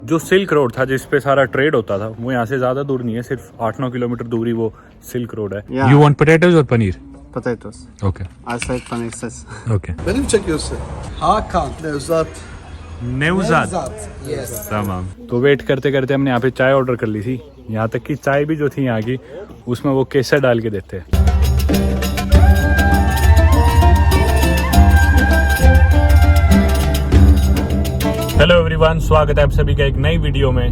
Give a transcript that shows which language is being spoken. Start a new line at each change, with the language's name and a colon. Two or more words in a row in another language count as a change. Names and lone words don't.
Hindi: जो
English: silk road
Hindi: था जिस पे सारा ट्रेड होता था वो यहाँ से ज्यादा दूर नहीं है, सिर्फ 8-9 किलोमीटर दूरी वो
English: silk road
Hindi: है।
English: Yeah. You want potatoes or paneer? Potatoes. Okay. I said paneer says. Okay.
Turkish: Beni mi çekiyorsun? Hakan. Nevzat. Nevzat.
English: Yes.
Turkish: तमाम।
Hindi: तो वेट करते करते हमने यहाँ पे चाय ऑर्डर कर ली थी। यहाँ तक कि चाय भी जो थी यहाँ की उसमें वो केसर डाल के देते हैं।
English: hello everyone,
Hindi: स्वागत है आप सभी का एक नई वीडियो में।